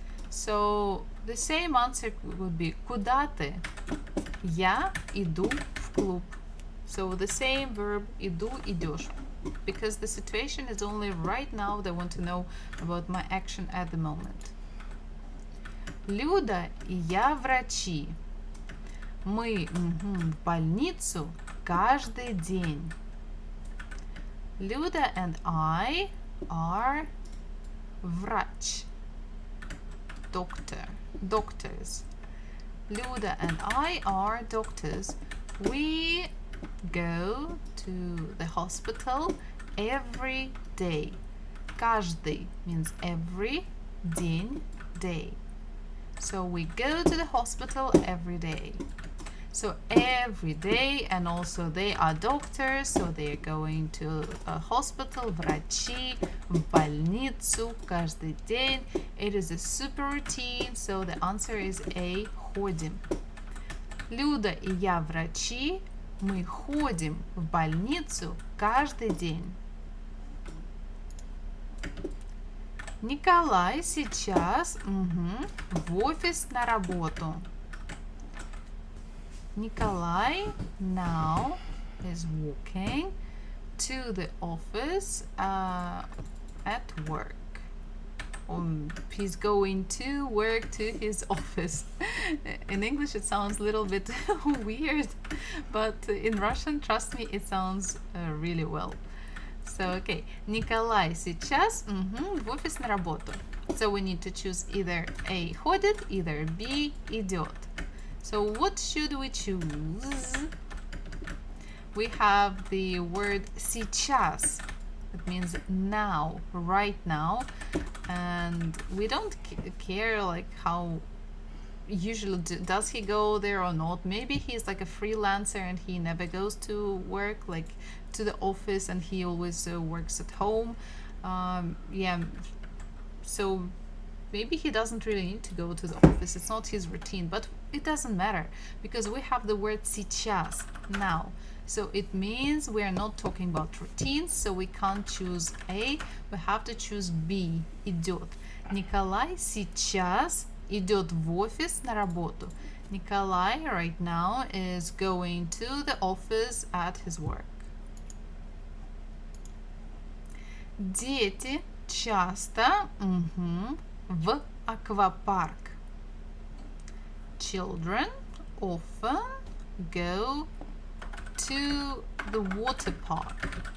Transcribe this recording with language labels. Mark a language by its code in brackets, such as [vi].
[en] So the same answer would be [ru] куда ты? Я иду в клуб. [en] So the same verb иду, идешь. Because the situation is only right now, they want to know about my action at the moment. [ru] Люда и я врачи. Мы в больницу каждый день. [en] Люда and I are врач. Doctors. Luda and I are doctors. We go to the hospital every day. Каждый means every, день, day. So we go to the hospital every day. So every day, and also they are doctors, so they are going to a hospital, [ru] врачи, в больницу, каждый день. [en] It is a super routine, so the answer is A, ходим. [ru] Люда и я врачи, мы ходим в больницу каждый день. Николай сейчас в офис на работу. [en] Nikolai now is walking to the office at work. He's going to work to his office. In English it sounds a little bit weird, but in Russian, trust me, it sounds really well. So, okay, [ru] Николай сейчас в офис на работу. [en] So we need to choose either A, ходит, either B, идет. So what should we choose? We have the word сейчас. It means now, right now. And we don't care like how usually does he go there or not? Maybe he's like a freelancer and he never goes to work, like to the office, and he always works at home. Yeah, so maybe he doesn't really need to go to the office. It's not his routine, but it doesn't matter because we have the word сейчас, now. So it means we are not talking about routines, so we can't choose A, we have to choose B, идет. [ru] Николай сейчас идет в офис на работу. [en] Nikolai right now is going to the office at his work. [ru] Дети часто в аквапарк. [en] Children often go to the water park.